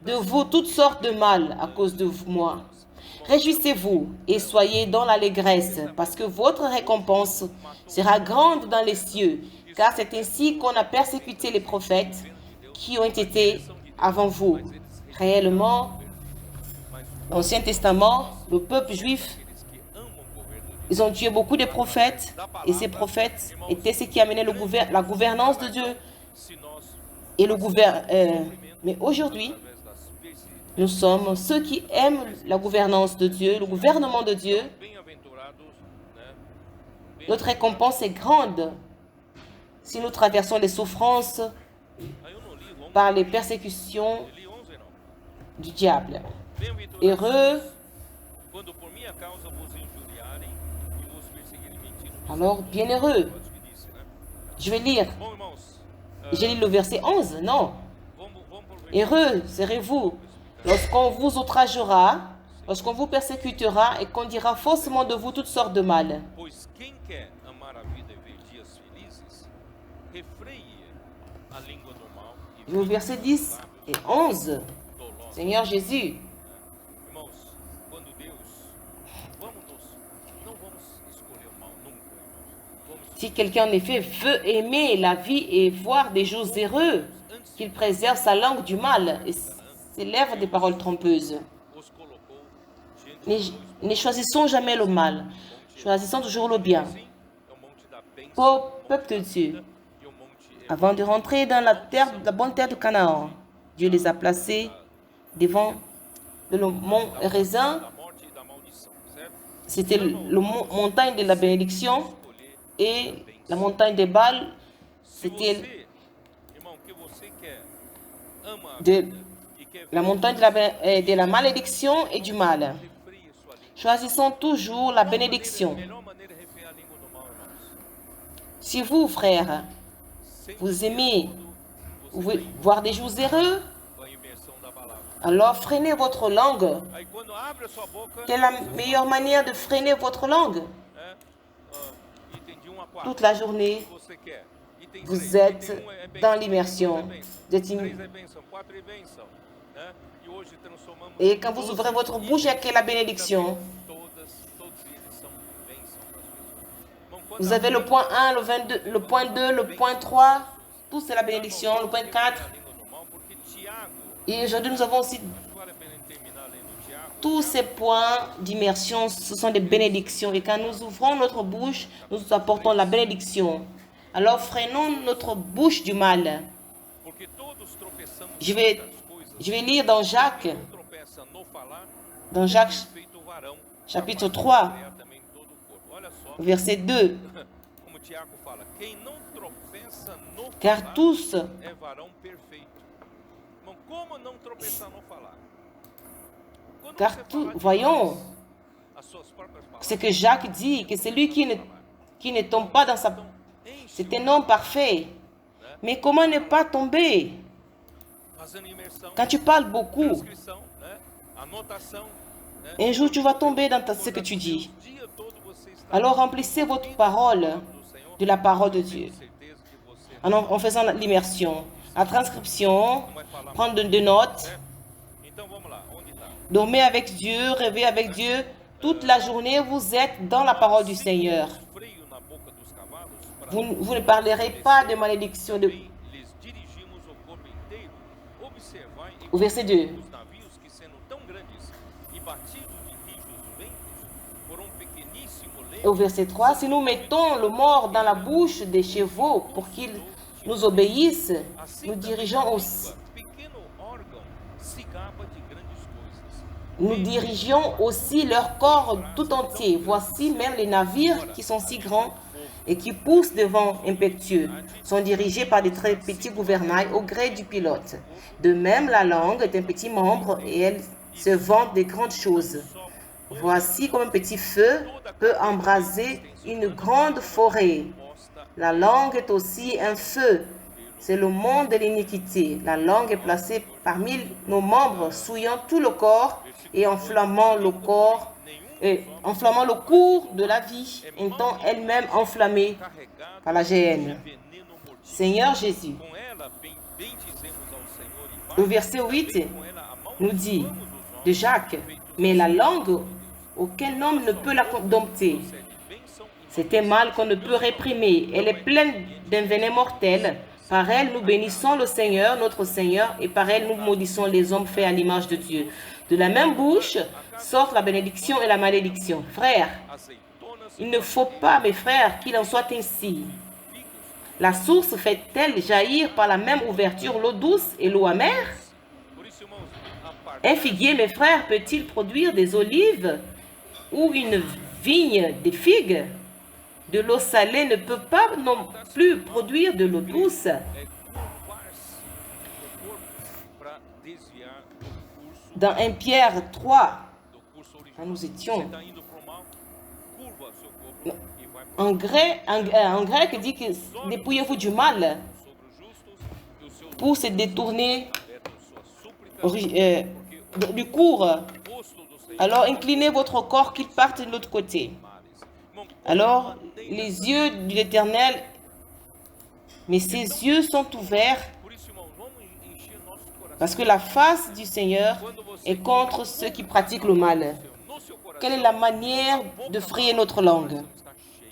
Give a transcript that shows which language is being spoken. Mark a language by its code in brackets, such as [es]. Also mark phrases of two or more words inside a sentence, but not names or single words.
[fr] de vous toutes sortes de mal à cause de moi. Réjouissez-vous et soyez dans l'allégresse, parce que votre récompense sera grande dans les cieux, car c'est ainsi qu'on a persécuté les prophètes qui ont été avant vous. Réellement, dans l'Ancien Testament, le peuple juif, [pt] que amam o governo de [fr] ils ont tué beaucoup de prophètes, et ces prophètes étaient ceux qui amenaient la gouvernance de Dieu [pt] se nós [fr] et le gouvernement. Mais aujourd'hui, [pt] através das [fr] Nous sommes ceux qui aiment la gouvernance de Dieu, le gouvernement de Dieu. [pt] bem-aventurados, né? [fr] Notre récompense est grande. Si nous traversons les souffrances [pt] Aí eu não li, vamos [fr] par les persécutions [pt] li 11 não. [fr] du diable. [pt] Bem-aventurados [fr] Heureux, [pt] quando por minha causa vos injuriarem e vos perseguirem mentindo. [fr] alors bienheureux. [pt] Acho que disse, né? [fr] Je vais lire. [pt] Bom, irmãos, [fr] J'ai lu le verset 11. Non. [pt] vamos pro versículo. [fr] Heureux serez-vous lorsqu'on vous outragera, lorsqu'on vous persécutera et qu'on dira faussement de vous toutes sortes de mal. [pt] Pois quem quer amar a vida e ver dias felizes, refreie a língua do mal e [fr] Le verset 10 et 11. [pt] dolosa. [fr] Seigneur Jésus, [pt] Irmãos, quando Deus, não vamos escolher o mal nunca, irmãos. Vamos [fr] si quelqu'un en effet veut aimer la vie et voir des jours heureux, qu'il préserve sa langue du mal et ses lèvres des paroles trompeuses. [pt] os colocou diante [fr] Ne choisissons jamais le mal, choisissons toujours le bien. [pt] sim, é o monte da bênção, [fr] Ô peuple de Dieu, [pt] e o monte [fr] avant de rentrer dans la bonne terre de Canaan, Dieu les a placés devant le mont Raisin. [pt] da morte e da maldição, certo? [fr] C'était le montagne de la bénédiction et la montagne des Bâles, [pt] Se [fr] c'était [pt] você, irmão, que você quer, ama a [fr] de [pt] vida e quer [fr] la [pt] ver [fr] montagne de la malédiction et du mal. [pt] refreie sua língua. [fr] Choisissons toujours la bénédiction. [pt] Melhor maneira é refrear a língua do mal, irmãos. [fr] Si vous, frères, vous aimez voir des jours heureux, [pt] Com a imersão da palavra. [fr] alors freinez votre langue. [pt] Aí quando abre a sua boca, [fr] Quelle est la meilleure manière de freiner votre langue? [pt] né? Item de 1 a 4. [fr] Toute la journée, [pt] Você quer. Item [fr] vous [pt] 3. [fr] êtes [pt] Item 1 é bênção, [fr] dans [pt] 2 [fr] l'immersion. [pt] é bênção, [fr] Vous êtes [pt] 3 [fr] une- [pt] é bênção, 4 é bênção, né? E hoje transformamos [fr] Et quand vous [pt] todos [fr] ouvrez votre [pt] os [fr] bouche, il y a [pt] itens [fr] que la bénédiction. [pt] Todos eles são bênção para as pessoas. Irmão, quando [fr] Vous avez le point 1, le 22, le point 2, le point 3. Tout c'est la bénédiction. Le point 4. [pt] a língua do mal, porque Tiago, [fr] Et aujourd'hui, nous avons aussi [pt] acho que vale a pena terminar lendo Tiago, [fr] tous ces points d'immersion. Ce sont des bénédictions. Et quand nous ouvrons notre bouche, nous apportons la bénédiction. Alors freinons notre bouche du mal. [pt] porque todos tropeçamos [fr] Je vais, [pt] nas coisas. [fr] je vais lire dans Jacques, [pt] Quem tropeça no falar, [fr] dans Jacques [pt] feito varão, [fr] chapitre [pt] capaz de [fr] 3, [pt] frear também todo o corpo. Olha só, [fr] verset 2. [pt] como Tiago fala, quem não tropeça no [fr] Car [pt] falar [fr] tous, [pt] é varão perfeito. Irmão, como não tropeçar no falar? Quando [fr] car [pt] você [fr] tout, [pt] falar [fr] voyons [pt] demais as suas próprias palavras, [fr] ce que Jacques dit, que celui qui ne tombe pas dans sa... [pt] enche [fr] C'est un homme parfait. Mais comment ne pas tomber? [pt] fazendo imersão, [fr] Quand tu parles beaucoup, [pt] transcrição, né? Anotação, né? [fr] un jour tu vas tomber dans ce que tu dis. [pt] O dia todo você está [fr] Alors remplissez votre parole [pt] do Senhor, [fr] de la parole de Dieu. [pt] certeza que você [fr] En faisant l'immersion, la transcription, [pt] não vai falar. [fr] prendre de notes, [pt] Né? Então vamos lá, onde está? [fr] dormir avec Dieu, rêver avec Dieu. Toute la journée, vous êtes dans la parole du Seigneur. [pt] Freio na boca dos cavalos para [fr] Vous ne parlerez pas de malédiction. [pt] lhes dirigimos o corpo inteiro. Observai e [fr] Au verset 2. [pt] os navios que sendo tão grandes e batidos de rijos ventos, por um pequeníssimo [fr] Et au verset 3, si nous mettons le mort dans la bouche des chevaux pour qu'ils nous obéissent, nous dirigeons aussi, [pt] pequeno órgão se gaba de grandes coisas. [fr] nous dirigeons aussi leur corps tout entier. Voici même les navires qui sont si grands et qui poussent de vent impétueux, sont dirigés par des très petits gouvernails au gré du pilote. De même, la langue est un petit membre et elle se vante des grandes choses. Voici comme un petit feu peut embraser une grande forêt. La langue est aussi un feu. C'est le monde de l'iniquité. La langue est placée parmi nos membres, souillant tout le corps et enflammant le corps, enflammant le cours de la vie, étant elle-même enflammée [pt] Carregada [fr] par la géhenne. [pt] de veneno mortífero. [fr] Seigneur Jésus, [pt] Com ela bendizemos ao Senhor e [fr] le [pt] vai [fr] verset 8 [pt] com ela [fr] nous dit [pt] amaldiçoamos os [fr] de [pt] homens, [fr] Jacques, mais la langue, aucun homme ne peut la dompter. [pt] sede bênção e [fr] C'est un mal qu'on ne peut réprimer. Elle est pleine d'un venin mortel. Par elle, nous bénissons le Seigneur, notre Seigneur, et par elle, nous maudissons les hommes faits à l'image de Dieu. De la même bouche sortent la bénédiction et la malédiction. Frères, [pt] azeitonas [fr] il ne faut pas, mes frères, qu'il en soit ainsi. La source fait-elle jaillir par la même ouverture l'eau douce et l'eau amère? [pt] Por isso, irmãos, a [fr] Un figuier, mes frères, peut-il produire des olives ou une vigne des figues? De l'eau salée ne peut pas non plus produire de l'eau douce. [pt] Curvar-se o corpo para desviar do curso [fr] Dans 1 Pierre 3, [pt] original. [fr] quand nous [pt] Você [fr] étions [pt] está indo para o mal, curva seu corpo e vai [fr] en grec dit que dépouillez-vous du mal [pt] sobre os justos e os seus [fr] pour se détourner [pt] libertam suas súplicas, [fr] du cours. [pt] rosto do Senhor [fr] Alors inclinez votre corps qu'il parte de l'autre côté. [pt] males. Irmão, [fr] Alors les yeux de l'Éternel, mais ses yeux sont ouverts [pt] por isso, irmão, vamos encher nosso coração. [fr] parce que la face du Seigneur [pt] Quando você [fr] est contre ceux qui pratiquent le mal. [pt] no seu coração [fr] Quelle est la manière de frayer notre langue? [pt] está cheio,